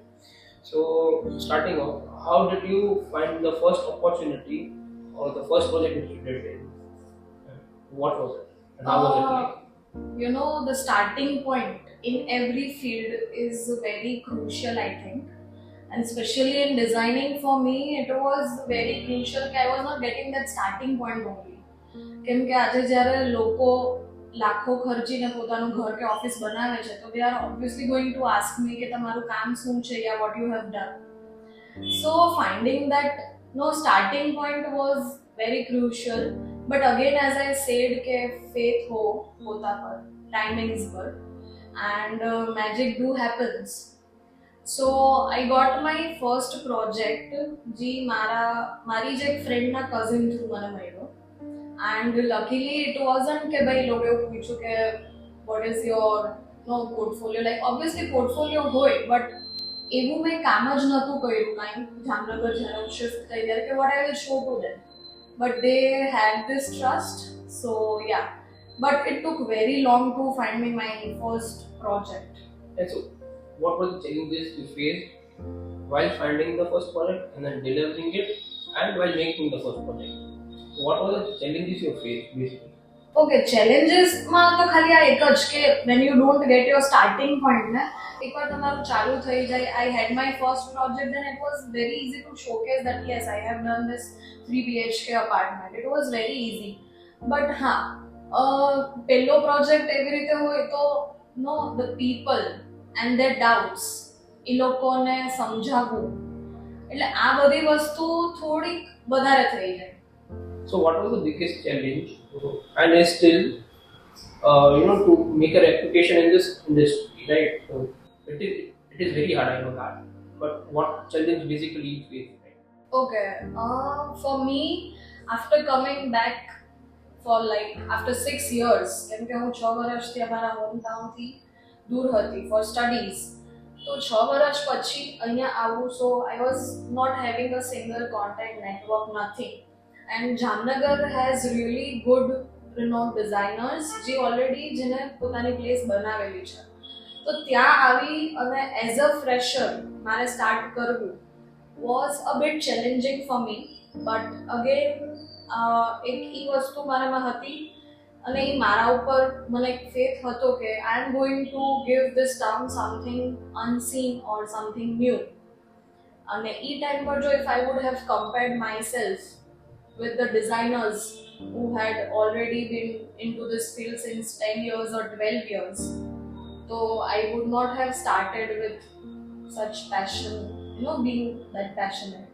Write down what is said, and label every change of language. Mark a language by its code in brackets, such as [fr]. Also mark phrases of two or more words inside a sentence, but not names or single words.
[en] So starting off, how did you find the first opportunity or the first project that you did? What was it? And how was it like? You know, the starting point in every field is very crucial, I think. And especially in designing, for me, it was very crucial that I was not getting that starting point only. [gu] કેમ કે આજે જ્યારે લોકો લાખો ખર્ચીને પોતાનું ઘર કે ઓફિસ બનાવે છે તો [en] they are obviously going to ask me [gu] કે તમારું કામ શું છે યા [en] what you have done. So finding that no starting point was very crucial. But again, as I said, [gu] के faith हो होता पर, timings पर, [en] and magic do happens. So I got my first project, [gu] જી મારી જે એક friend ના [en] cousin through મને મળ્યો. And luckily it wasn't [gu] કે ભાઈ લોકોએ પૂછ્યું કે [en] what is your portfolio, like obviously portfolio હોય but [gu] એવું મેં કામ જ નહોતું કર્યું કાંઈ જામનગર જ્યારે હું [en] shift [gu] થઈ ત્યારે કે [en] what I will show to them. But they had this trust, so yeah. But it took very long to find me my first project. And so, what were the challenges you faced while finding the first project and then delivering it, and while making the first project? So what were the challenges you faced basically? [gu] Okay, challenges માં તો ખાલી આ એક જ કે [en] when you don't get your starting point [gu] ને એકવાર તમારું ચાલુ થઈ જાય. [en] I had my first project, then it was very easy to showcase that yes, I have done this 3 BHK apartment. It was very easy. But [gu] હા, પહેલો પ્રોજેક્ટ એવી રીતે હોય તો [en] no, the people and their doubts [gu] એ લોકોને સમજાવવું, એટલે આ બધી વસ્તુ થોડીક વધારે થઈ જાય. [en] So what was the biggest challenge, and is still, to make a reputation in this industry, right? So it is very hard, I know that. But what challenge basically you face, right? Okay, for me, after coming back for like after 6 years, [gu] કેમ કે હું 6 વર્ષથી અમારા હોમ ટાઉનથી દૂર હતી [en] for studies. [gu] તો 6 વર્ષ પછી અહીંયા આવું, [en] so I was not having a single contact network, nothing. And Jamnagar has really good renowned designers જે already [gu] જેને પોતાની પ્લેસ બનાવેલી છે. તો ત્યાં આવી અને [en] as a fresher [gu] મારે સ્ટાર્ટ કરવું [en] was a bit challenging for me. But again, [gu] એક ઈ વસ્તુ મારામાં હતી અને એ મારા ઉપર મને એક faith હતો કે [en] I am going to give this town something unseen or something new. [gu] અને ઈ ટાઈમ પર જો [en] if I would have compared myself with the designers who had already been into this field since 10 years or 12 years, so I would not have started with such passion, being that passionate.